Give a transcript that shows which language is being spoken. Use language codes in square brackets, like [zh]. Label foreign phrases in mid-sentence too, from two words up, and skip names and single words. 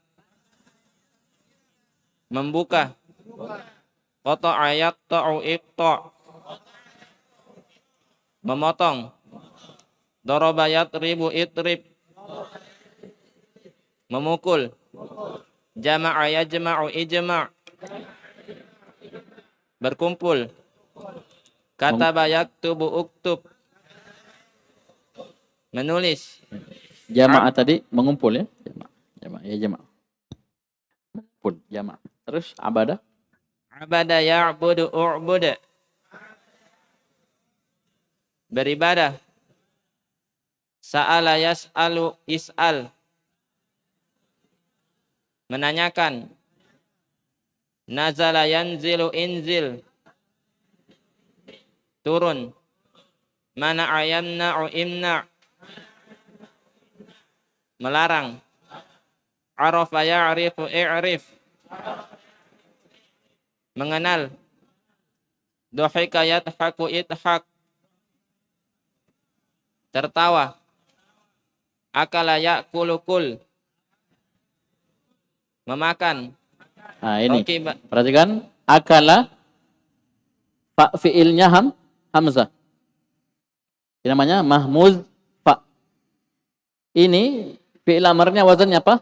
[ar] Membuka. قطع يقطع اقطع'. Memotong. ضرب يضرب اضرب. [id] Memukul. [ar] جمع يجمع اجمع'. [id] Berkumpul. [ar] كتب يكتب اكتب. Menulis. [id] Jamaah tadi mengumpul ya. Jamaah. Mengumpul, jamaah. Terus abada. [ar] عبد يعبد اعبد. Beribadah. سأل يسأل اسأل. Menanyakan. نزل ينزل انزل. Turun. منع يمنع امنع'. Melarang. عرف يعرف اعرف. Mengenal. ضحك يضحك اضحك. [id] Tertawa. [ar] أكل يأكل كل. [id] Memakan. Nah, ini. Rokiba. Perhatikan. Akala. Fa fi'ilnya hamzah. Ini namanya [ar] مهموز فاء. [id] Ini fi'il amarnya wazannya apa?